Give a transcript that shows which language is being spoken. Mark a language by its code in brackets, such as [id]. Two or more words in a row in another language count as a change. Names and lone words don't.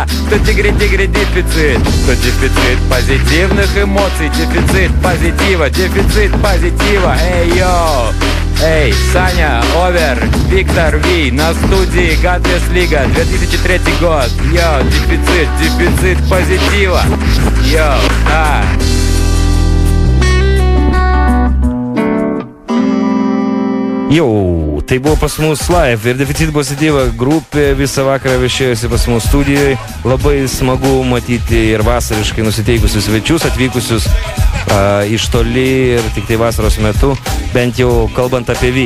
[ru] Тут дегри-дегри дефицит. Тут дефицит позитивных эмоций. Дефицит позитива, дефицит позитива. Эй, йо. Эй, Саня, Овер, Виктор Ви, на студии Godless Liga, 2003 год. Йо, дефицит позитива. Йо, да. [lt] Jau, tai buvo pas mus live ir Deficit pozityva grupė visą vakarą viešėjusi pas mus studijoje. Labai smagu matyti ir vasariškai nusiteikusius svečius, atvykusius iš toli ir tik tai vasaros metu, bent jau kalbant apie Vy.